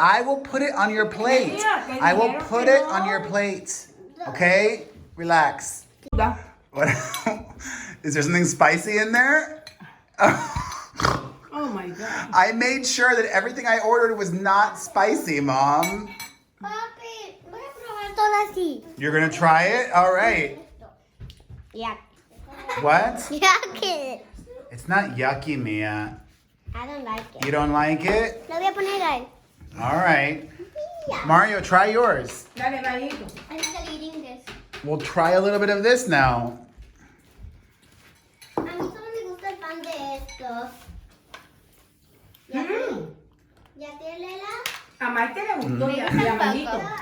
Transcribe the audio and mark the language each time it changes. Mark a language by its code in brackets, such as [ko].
[en] I will put it on your plate. I will put it on your plate. Okay? Relax. What? Is there something spicy in there? Oh my God. I made sure that everything I ordered was not spicy, Mom. [es] Papi, voy a probar todo así. [en] You're gonna try it? All right. Yuck. What? Yucky. It's not yucky, Mia. I don't like it. You don't like it? [es] Lo voy a poner ahí. [en] All right. Mario, try yours. [es] Dale, Mayito. [en] I'm still eating this. We'll try a little bit of this now. [es] A mí solo me gusta el pan de estos. ¿Ya te Lela? A Maite le gustó y a Mayito.